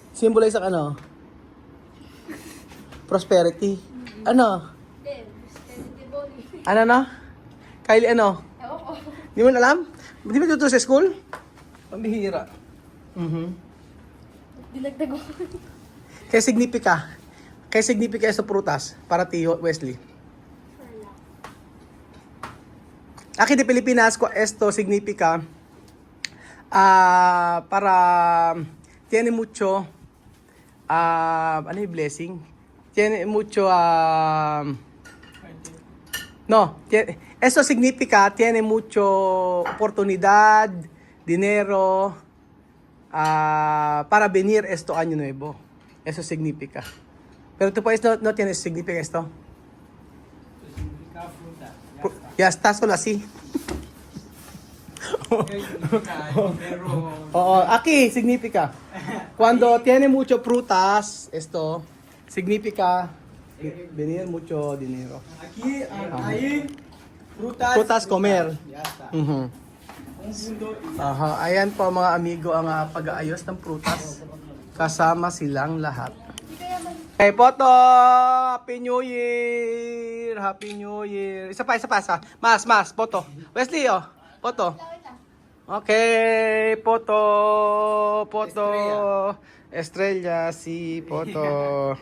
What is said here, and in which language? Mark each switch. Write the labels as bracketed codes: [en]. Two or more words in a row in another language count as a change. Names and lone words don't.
[tl] Symbolize ang ano? Prosperity. Ano? [en] Then, prosperity body. [tl] Ano na? Kylie, ano? Ewan ko. Di mo alam? Di mo tuturo sa school? Pambihira. Dinagdag ko. Kaya significa sa prutas para Tio Wesley. [es] Aquí de Pilipinas, esto significa para tiene mucho [tl] ano yung [es] blessing? Tiene mucho esto significa tiene mucho oportunidad, dinero, para venir esto año nuevo. Eso significa. Pero tu país no tiene significa esto. Significa fruta. Ya está solo así. Significa pero Oo, aquí significa. Cuando tiene mucho frutas, esto significa venir mucho dinero. aquí hay frutas. Frutas comer. Ya está. Mhm. Un mundo y [tl] Aha, ayan po mga amigo ang pag-aayos ng prutas. Kasama silang lahat. Hey, Poto! [en] Happy New Year! Happy New Year! [tl] Isa pa. Mas, Poto. Wesley, oh. Poto. Okay, Poto. Estrella, si Poto.